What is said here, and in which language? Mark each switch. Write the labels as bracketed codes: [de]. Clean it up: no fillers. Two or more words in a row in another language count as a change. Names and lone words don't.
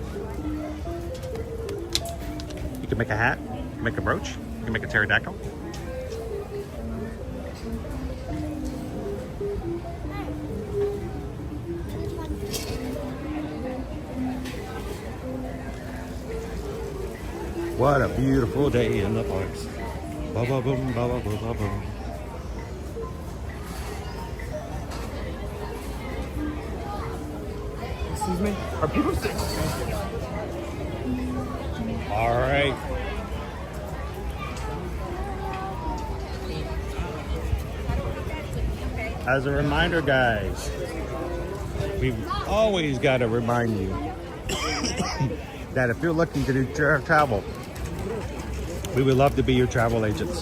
[en] You can make a hat, you can make a brooch, you can make a pterodactyl. What a beautiful day in the parks. Ba ba boom, ba ba boom, ba boom. Excuse me? Are people sick? All right. As a reminder, guys, we've always got to remind you that if you're looking to do travel, we would love to be your travel agents.